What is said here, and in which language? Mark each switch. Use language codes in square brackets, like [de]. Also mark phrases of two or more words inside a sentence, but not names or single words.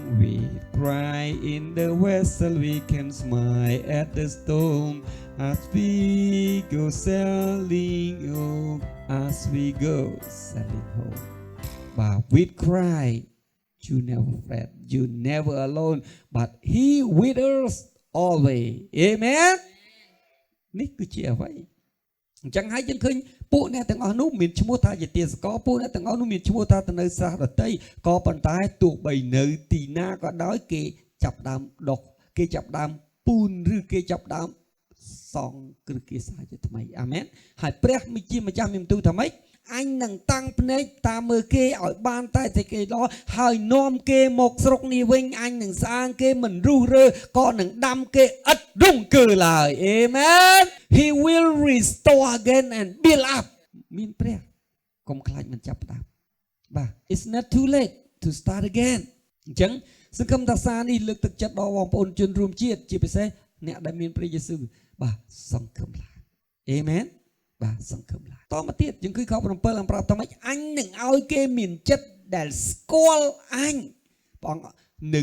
[en] We cry in the vessel, we can smile at the storm as we go sailing home, as we go sailing home. But we cry, you never fret, you never alone, but He with us always. [km] Amen. នេះគឺជាអ្វីអញ្ចឹងហើយយើងឃើញពួកអ្នកទាំងអស់នោះមានឈ្មោះថាជាទាសករពួកអ្នកទាំងអស់នោះមានឈ្មោះថាទៅនៅស្រះដតីក៏ប៉ុន្តែទោះបីនៅទីណាក៏ដោយគេចាប់ដើមដុសគេចាប់ដើមពូនឬគេចាប់ដើមសង់គ្រឹះគាសាជាថ្មីអាមែនហើយព្រះជាម្ចាស់មានបន្ទូលថាម៉េច អញនឹងតាំងភ្នែកតាមមើលគេឲ្យបានតែគេល្អហើយនាំគេមកស្រុកនេះវិញអញនឹងស្អាងគេមិនរុះរើក៏នឹងដាំគេឥតរង្គើឡើយ [en] Amen He will restore again and build up [km] មានព្រះកុំខ្លាច មិនចាប់ផ្ដើមបាទ [en] It's not too late to start again [km] អញ្ចឹងសង្ឃឹមថាសារនេះលើកទឹកចិត្តដល់បងប្អូនជនរួមជាតិជាពិសេសអ្នកដែលមានព្រះយេស៊ូវបាទសង្ឃឹមឡើង Amenបាទសង្ឃឹមឡើងតមកទៀតយើងគឺខ7អំប្រាប់ថាម៉េចអញនឹងឲ្យគេមានចិត្តដែលស្គាល់អញព្រះអង្គនៅ